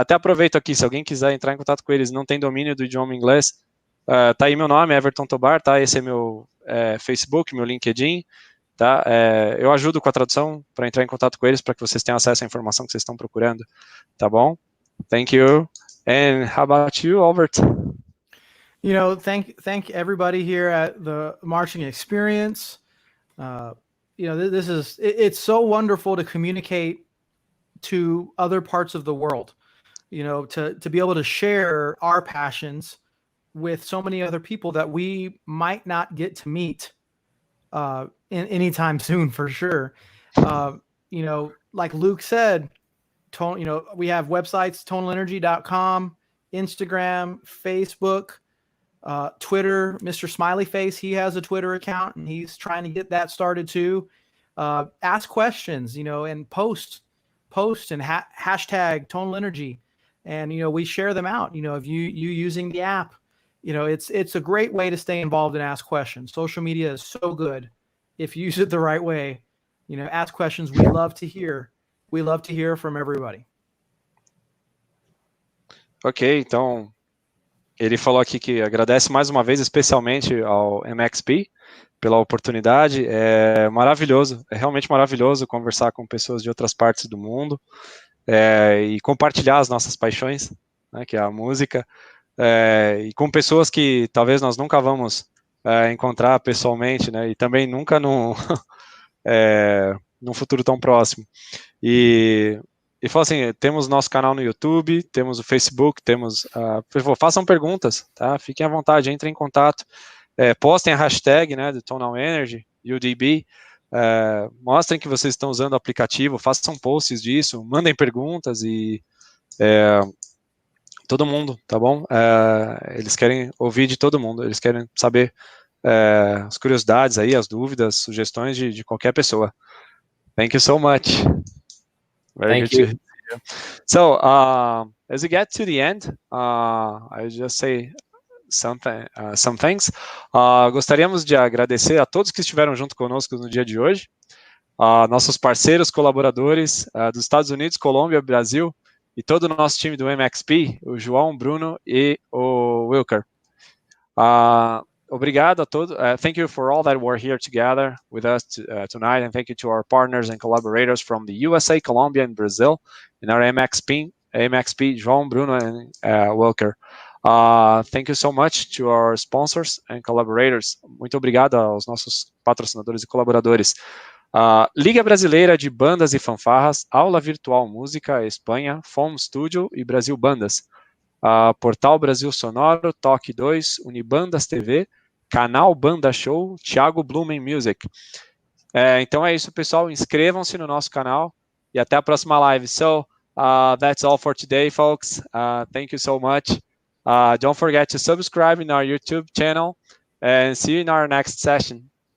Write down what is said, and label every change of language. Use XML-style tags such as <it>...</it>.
<pt>Até aproveito aqui, se alguém quiser entrar em contato com eles, não tem domínio do idioma inglês, tá aí meu nome, Everton Tobar, tá? Esse é meu Facebook, meu LinkedIn, tá? Eu ajudo com a tradução para entrar em contato com eles, para que vocês tenham acesso à informação que vocês estão procurando, tá bom?</pt> <en>Thank you. And how about you, Albert? You know, thank everybody here at the Marching Experience. You know, it's so wonderful to communicate to other parts of the world, you know, to be able to share our passions with so many other people that we might not get to meet in anytime soon, for sure. You know, like Luke said, you know, we have websites, tonalenergy.com, Instagram, Facebook, Twitter. Mr. Smiley Face, he has a Twitter account and he's trying to get that started too. Ask questions, you know, and post and hashtag Tonal Energy, and you know, we share them out. You know, if you using the app, you know, it's a great way to stay involved and ask questions. Social media is so good if you use it the right way. You know, ask questions. We love to hear from everybody.</en> <pt>Ok, então ele falou aqui que agradece mais uma vez, especialmente ao MXP, pela oportunidade. É maravilhoso, é realmente maravilhoso conversar com pessoas de outras partes do mundo e compartilhar as nossas paixões, né, que é a música, e com pessoas que talvez nós nunca vamos encontrar pessoalmente, né, e também nunca num futuro tão próximo. E falou assim, temos nosso canal no YouTube, temos o Facebook, façam perguntas, tá? Fiquem à vontade, entrem em contato, postem a hashtag, né, do Tonal Energy, UDB, mostrem que vocês estão usando o aplicativo, façam posts disso, mandem perguntas e todo mundo, tá bom? Eles querem ouvir de todo mundo, eles querem saber as curiosidades aí, as dúvidas, sugestões de qualquer pessoa.</pt> <en>Thank you so much. Very Thank good you. to hear you. So, as we get to the end, I just say some things.</en> <pt>Gostaríamos de agradecer a todos que estiveram junto conosco no dia de hoje, nossos parceiros, colaboradores dos Estados Unidos, Colômbia, Brasil, e todo o nosso time do MXP, o João, Bruno e o Wilker. Obrigado a todos.</pt> <en>Thank you for all that were here together with us tonight, and thank you to our partners and collaborators from the USA, Colombia, and Brazil, and our MXP, João, Bruno, and Wilker. Thank you so much to our sponsors and collaborators.</en> <pt>Muito obrigado aos nossos patrocinadores e colaboradores. Liga Brasileira de Bandas e Fanfarras, Aula Virtual Música, Espanha, Foam Studio e Brasil Bandas. Portal Brasil Sonoro, Toque 2, Unibandas TV, Canal Banda Show, Thiago Blumen Music. Então é isso, pessoal. Inscrevam-se no nosso canal e até a próxima live.</pt> <en>So, that's all for today, folks. Thank you so much. Don't forget to subscribe in our YouTube channel and see you in our next session.</en>